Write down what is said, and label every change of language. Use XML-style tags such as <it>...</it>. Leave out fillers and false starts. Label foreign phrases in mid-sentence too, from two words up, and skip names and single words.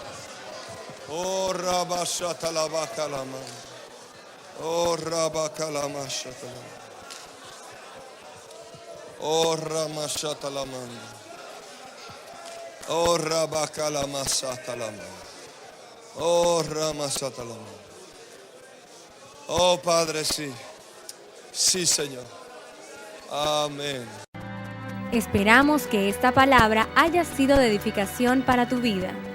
<es>Oh, Rabashata la baka la mano. Oh, Rabaka la mashata. Oh, Ramashata la mano. Oh, Rabaka la masata la mano. Oh, Ramasata la mano. Oh, Padre, sí. Sí, Señor. Amén. Esperamos que esta palabra haya sido de edificación para tu vida.</es>